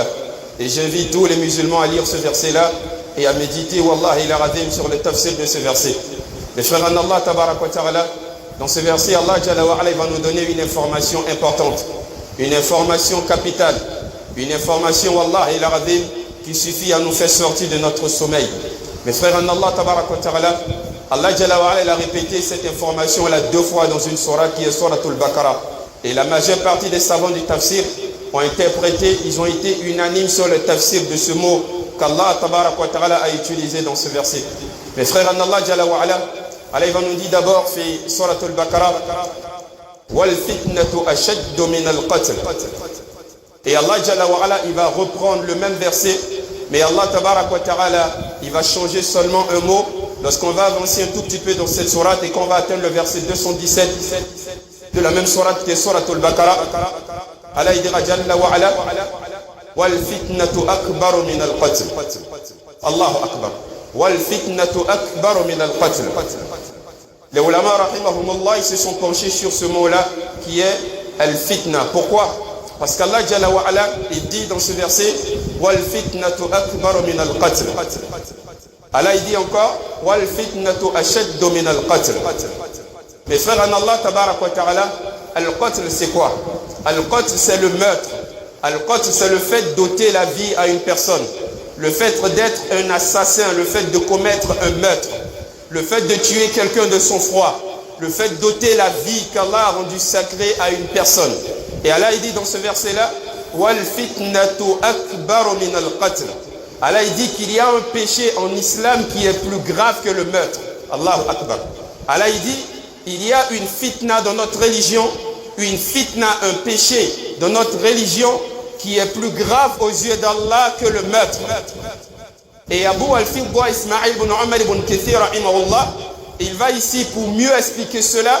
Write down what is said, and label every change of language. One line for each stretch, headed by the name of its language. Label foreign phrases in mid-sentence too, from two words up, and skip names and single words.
French: Et j'invite tous les musulmans à lire ce verset-là et à méditer,
Arabic: والله العظيم,
French: sur le tafsir de ce verset. Les frères en Allah
Arabic: تبارك وتعالى,
French: dans ce verset, Allah
Arabic: جل وعلا,
French: il va nous donner une information importante, une information capitale, une information,
Arabic: والله العظيم,
French: qui suffit à nous faire sortir de notre sommeil. Mes frères en Allah
Arabic: تبارك وتعالى,
French: Allah
Arabic: جل وعلا,
French: il a répété cette information-là 2 fois dans une sourate qui est Suratul Baqarah. Et la majeure partie des savants du tafsir ont interprété, ils ont été unanimes sur le tafsir de ce mot qu'Allah
Arabic: تبارك وتعالى
French: a utilisé dans ce verset. Mes frères en Allah
Arabic: جل وعلا,
French: Allah il va nous dire d'abord
Arabic: في سورة البقرة والفتنة أشد من القتل.
French: Et Allah
Arabic: جل وعلا,
French: il va reprendre le même verset, mais Allah
Arabic: تبارك وتعالى,
French: il va changer seulement un mot. Lorsqu'on va avancer un tout petit peu dans cette sourate et qu'on va atteindre le verset 217 de la même sourate qui est Suratul Baqarah, Allah il dira
Arabic: جل وعلا والفتنة أكبر من القتل. الله أكبر. والفتنة أكبر من القتل.
French: Les
Arabic: العلماء رحمهم الله,
French: ils se sont penchés sur ce mot-là qui est al-fitna. Pourquoi? Parce qu'Allah
Arabic: جل وعلا,
French: il dit dans ce verset
Arabic: والفتنة أكبر من القتل.
French: Allah il dit encore
Arabic: والفتنة أشد من القتل.
French: Mes frères en Allah
Arabic: تبارك وتعالى,
French: al-qatl c'est quoi? Al-qatl c'est le meurtre. Al-qatl c'est le fait d'ôter la vie à une personne, le fait d'être un assassin, le fait de commettre un meurtre, le fait de tuer quelqu'un de son froid, le fait d'ôter la vie qu'Allah a rendue sacrée à une personne. Et Allah il dit dans ce verset là
Arabic: والفتنة أكبر من القتل.
French: Allah il dit qu'il y a un péché en islam qui est plus grave que le meurtre.
Arabic: الله أكبر.
French: Allah il dit il y a une fitna dans notre religion, une fitna, un péché dans notre religion qui est plus grave aux yeux d'Allah que le meurtre. Et Abu al-Fidda Ismaïl ibn Umar ibn Kathir rahimahullah, il va ici pour mieux expliquer cela.